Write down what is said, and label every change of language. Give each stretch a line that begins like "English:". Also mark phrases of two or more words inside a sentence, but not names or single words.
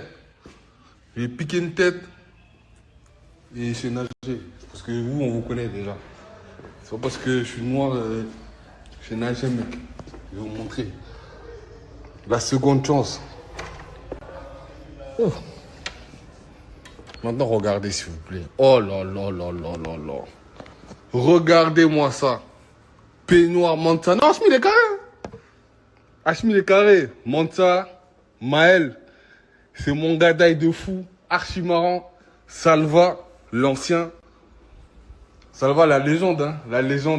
French: J'ai piqué une tête et je sais nager. Parce que vous, on vous connaît déjà. C'est pas parce que je suis noir, je sais nager, mec. Je vais vous montrer. La seconde chance. Ouf. Maintenant, regardez, s'il vous plaît. Oh là là là là là là. Regardez-moi ça. Peignoir, Manta. Non, Hashmi, il est carré. Hashmi, il est carré. Manta, Maël. C'est mon gadaï de fou. Archi marrant. Salva, l'ancien. Salva, la légende, hein. La légende.